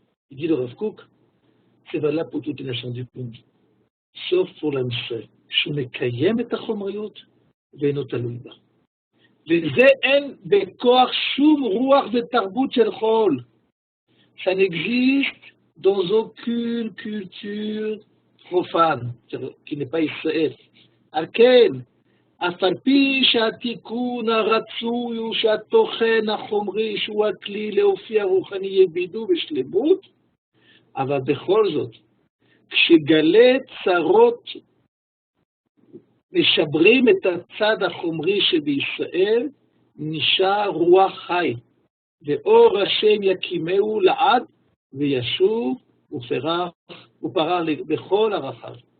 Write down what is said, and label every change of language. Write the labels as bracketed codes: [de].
[fr] Il dit le Rav Kook, c'est valable pour toutes les nations du monde, sauf pour l'Am Yisraël. [he] שמקיים את החומריות ואינו תלוי בה. וזה אין בכוח שום רוח ותרבות של חול. [fr] Ça n'existe dans aucune culture profane, qui n'est pas Israël. [he] על כן, אף על פי שהתיקון הרצוי הוא שהתוכן החומרי שהוא הכלי לאופי הרוחני יבידו בשלמות, אבל בכל זאת, כשגלי צרות משברים את הצד החומרי שבישראל, נשאר רוח חי, ואור השם יקימהו לעד, וישוב ופרח בכל הרחב.